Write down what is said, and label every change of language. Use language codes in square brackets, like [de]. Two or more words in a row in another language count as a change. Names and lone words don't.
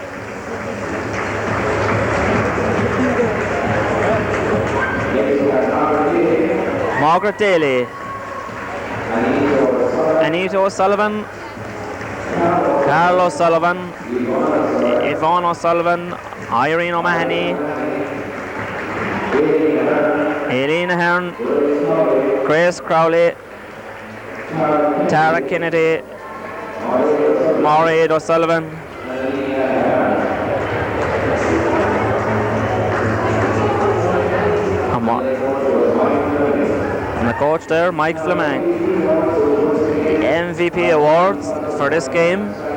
[en] Margaret Daly, Anita O'Sullivan, Carol O'Sullivan, Yvonne O'Sullivan, Irene O'Mahony, Aileen Ahern, Grace Crowley, Tara Kennedy, Maureen O'Sullivan, and the coach there, Mike Fleming. The MVP awards for this game.